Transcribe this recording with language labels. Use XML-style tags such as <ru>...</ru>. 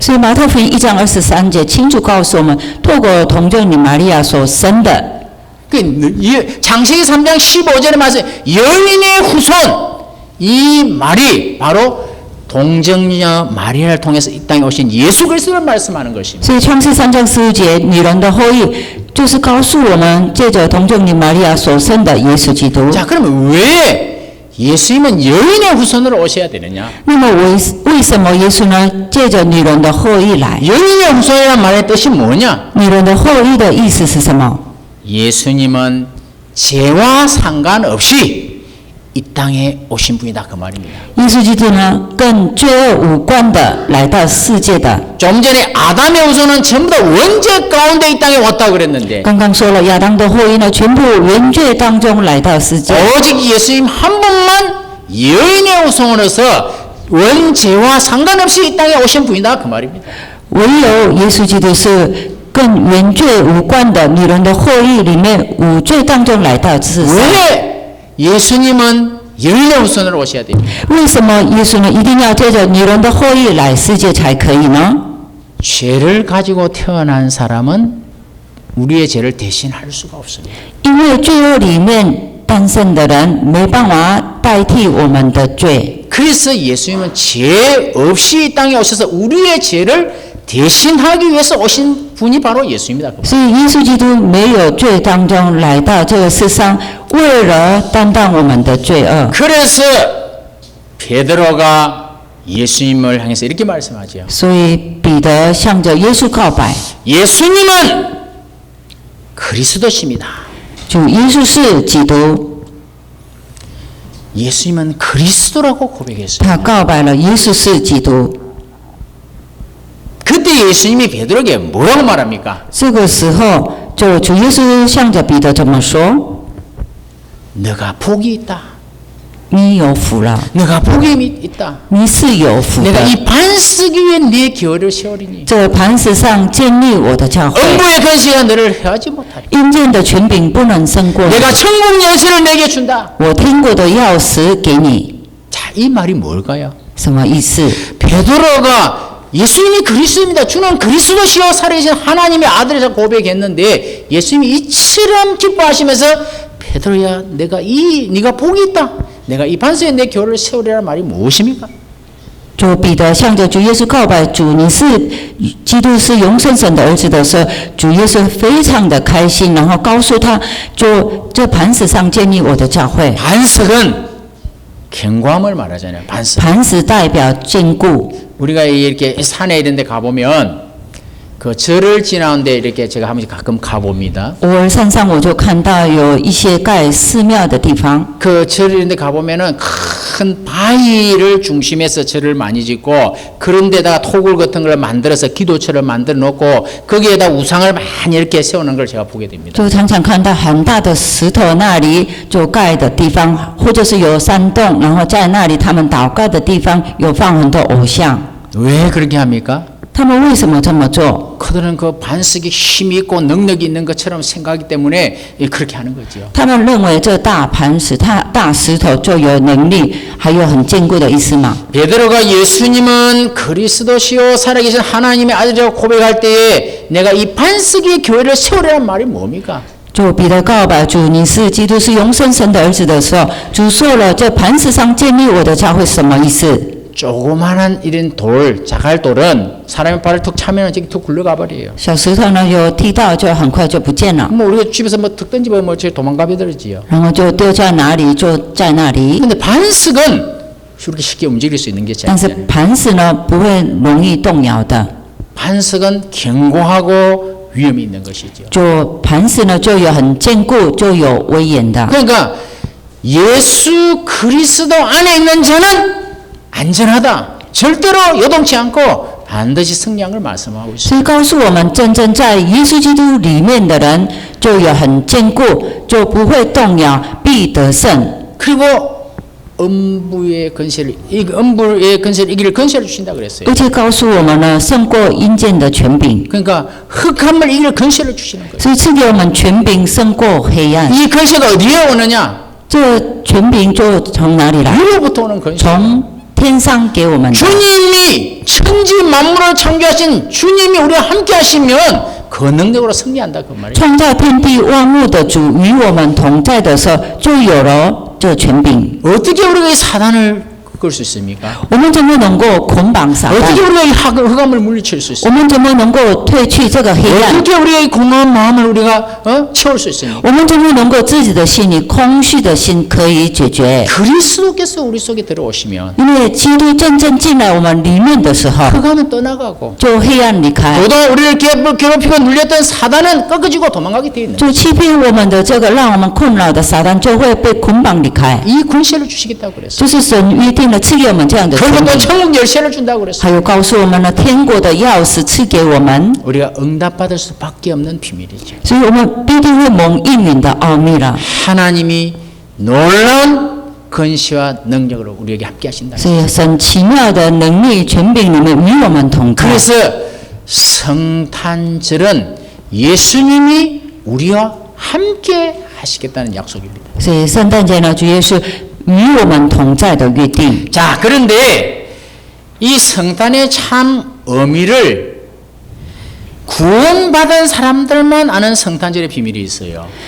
<zh>所以马太福音1章23节清楚告诉我们，透过童贞女玛利亚所生的。</zh> <ko>창세기 3장 15절에 말씀 여인의 후손 이 말이 바로 동정녀 마리아를 통해서 이 땅에 오신 예수 그리스도를 말씀하는 것입니다.</ko> <zh>所以创世3章15节，女人的后裔就是告诉我们，借着童贞女玛利亚所生的耶稣基督。</zh> <ko>자, 그러면 왜 예수님은 여인의 후손으로 오셔야 되느냐?</ko> <zh>那么为什么耶稣呢？借着女人的后裔来？</zh> <ko>여인의 후손이라는 말의 뜻이 뭐냐?</ko> <zh>女人的后裔的意思是什么？</zh> <ko>예수님은 죄와 상관없이 이 땅에 오신 분이다 그 말입니다.</ko> <zh>耶稣基督呢，跟罪恶无关的来到世界的。</zh> <ko>좀 전에 아담의 후손은 전부 다 원죄 가운데 이 땅에 왔다 그랬는데</ko> <zh>刚刚说了，亚当的后裔呢，全部原罪当中来到世界，</zh> <ko>오직 예수님 한 분만 여인의 후손으로서 원죄와 상관없이 이 땅에 오신 분이다 그 말입니다.</ko> <zh>唯有耶稣基督是跟原罪无关的女人的后裔里面无罪当中来到世上。</zh> <ko>왜 예수님은 여인의 후손으로 오셔야 됩니다.</ko> <zh>为什么耶稣呢一定要借着女人的后裔来世界才可以呢？</zh> <ko>죄를 가지고 태어난 사람은 우리의 죄를 대신할 수가 없습니다.</ko> <zh>因为罪恶里面诞生的人没办法代替我们的罪，</zh> <ko>그래서 예수님은 죄 없이 이 땅에 오셔서 우리의 죄를 대신하기 위해서 오신 분이 바로 예수입니다.</ko> <zh>所以耶稣基督没有罪当中来到这个世上，为了担当我们的罪恶。</zh> <ko>그래서 베드로가 예수님을 향해서 이렇게 말씀하죠.</ko> <zh>所以彼得向着耶稣告白，</zh> <ko>예수님은 그리스도십니다.</ko> <zh>主耶稣是基督。</zh> <ko>예수님은 그리스도라고 고백했어요.</ko> <zh>他告白了耶稣是基督。</zh> <ko>그때 예수님이 베드로에게 뭐라고 말합니까?</ko> <zh>这个时候，就主耶稣向着彼得这么说</zh> <ko>너가 복이 있다. ：“</ko> <zh>你有福了，</zh> <ko>너가 복이 있다.</ko> <zh>你是有福</zh> <ko>내가</ko> <zh>的。</zh> <ko>이 반석 위에 내 교회를 세우리니</ko> <zh>这磐石上建立我的教会，</zh> <ko>음부의 권세가 너를 해하지 못하리.</ko> <zh>阴间的权柄不能胜过你。</zh> <ko>내가 천국 열쇠를 내게 준다.</ko> <zh>我天国的钥匙给你。</zh> <ko>자, 이 말이 뭘까요? ”</ko> <zh>什么意思？</zh> <ko>베드로가 예수님이 그리스도입니다. 주는 그리스도시요 살아계신 하나님의 아들이라고 고백했는데 예수님이 이처럼 기뻐하시면서 베드로야, 네가 복이 있다. 내가 이 반석에 내 교회를 세우리라는 말이 무엇입니까?</ko> <zh>就彼得向着主耶稣告白：“主，你是基督，是永生神的儿子的时候，主耶稣非常的开心，然后告诉他，就这磐石上建立我的教会。</zh> <ko>반석은 견고함을 말하잖아요. 반석.</ko> <zh>磐石代表坚固。</zh> <ko>우리가 이렇게 산에 이런 데 가보면 그 절을 지나는데 이렇게 제가 한 번씩 가끔 가봅니다.</ko> <zh>偶尔山上我就看到有一些盖寺庙的地方，</zh> <ko>그 절 이런 데 가보면은 큰 바위를 중심해서 절을 많이 짓고 그런 데다가 토굴 같은 걸 만들어서 기도처를 만들어 놓고 거기에다 우상을 많이 이렇게 세우는 걸 제가 보게 됩니다.</ko> <zh>就常常看到很大的石头那里就盖的地方，或者是有山洞，然后在那里他们祷告的地方有放很多偶像。</zh> <ko>왜 그렇게 합니까?</ko> <zh>他们为什么这么做？</zh> <ko>그들은 그 반석이 힘이 있고 능력이 있는 것처럼 생각하기 때문에 그렇게 하는 거죠.</ko> <zh>他们认为这大磐石、大石头就有能力，还有很坚固的意思嘛？</zh> <ko>베드로가 예수님은 그리스도시요 살아계신 하나님의 아들이라고 고백할 때에 내가 이 반석의 교회를 세우라는 말이 뭡니까?</ko> <zh>就彼得告白主，你是基督，是永生神的儿子的时候，主说了，这磐石上建立我的教会，什么意思？</zh> <ko>조그마한 이런 돌, 자갈돌은 사람의 발을 툭 차면은 저기 툭 굴러가 버려요.</ko> <zh>小石头呢，有踢到就很快就不见了，</zh> <ko>뭐 우리가 집에서 뭐 툭 던지면 뭐 저기 도망가 버리지요.</ko> <zh>然后就丢在哪里就在那里。</zh> <ko>근데 반석은 그렇게 쉽게 움직일 수 있는 게</ko> <zh>但是</zh> <ko>아니잖아요.</ko> <zh>磐石呢，不会容易动摇的。</zh> <ko>반석은 견고하고 위험이 있는 것이죠.</ko> <zh>就磐石呢，就有很坚固，就有威严的。</zh> <ko>그러니까 예수 그리스도 안에 있는 자는 안전하다. 절대로 요동치 않고 반드시 승리한 걸 말씀하고 있습니다.</ko> <zh>所以告诉我们，真正在耶稣基督里面的人，就有很坚固，就不会动摇，必得胜。</zh> <ko>그리고 음부의 권세를 이길 권세를 주신다 그랬어요.</ko> <zh>而且告诉我们呢，胜过阴间的权柄，</zh> <ko>그러니까 흑암을 이길 권세를 주시는 거예요.</ko> <zh>所以赐给我们权柄胜过黑暗。</zh> <ko>이 권세가 어디에 오느냐?</ko> <zh>这权柄就从哪里来？</zh> <ko>위로부터 오는 권세.</ko> <zh>从天上给我们的。</zh> <ko>주님이 천지 만물을 창조하신 주님이 우리와 함께 하시면 그 능력으로 승리한다 그 말이에요.</ko> <zh>创造天地万物的主与我们同在的时候，就有了这权柄。</zh> <ko>어떻게 우리가 이 사단을 바꿀 수 있습니까?</ko> <zh>我们怎么能够捆绑撒</zh> <ko>어떻게</ko> <zh>旦？</zh> <ko>우리가 이 흑암을 물리칠 수</ko> <zh>我</zh> <ko>있습니까?</ko> <zh>们怎么能够褪去这个黑暗？</zh> <ko>어떻게 우리의 이 공허한 마음을 우리가 채울 수 있습니까?</ko> <zh>我们怎么能够自己的心里空虚的心可以解决？</zh> <ko>그리스도께서 우리 속에 들어오시면</ko> <zh>因为基督真正进来我们里面的时候，</zh> <ko>흑암은 떠나가고</ko> <zh>就黑暗离开，</zh> <ko>그동안 우리를 괴롭히고 눌렸던 사단은 꺾어지고 도망가게 돼 있는</ko> <zh>就欺骗我们的这个让我们困扰的撒旦就会被捆绑离开。</zh> <ko>이 권세를 주시겠다고 그랬어요.</ko> <zh>就是神约定了赐给我们这样的权</zh> <ko>그리고 또</ko> <zh>利，</zh> <ko>천국 열쇠를 준다고 그랬어요.</ko> <zh>还有告诉我们的天国的钥匙赐给我们，</zh> <ko>우리가 응답받을 수밖에 없는 비밀이죠.</ko> <zh>所以我们必定会蒙应允的奥秘了。</zh> <ko>하나님이 놀라운 권세와 능력으로 우리에게 함께 하신다.</ko> <zh>所以神奇妙的能力权柄里面与我们同在。</zh> <ko>그래서 성탄절은 예수님이 우리와 함께 하시겠다는 약속입니다.</ko> <zh>所以圣诞节呢，主耶稣与我们同在的约定。</zh> <ko>자, 그런데 이 성탄의 참 의미를 구원받은 사람들만 아는 성탄절의 비밀이 있어요.</ko>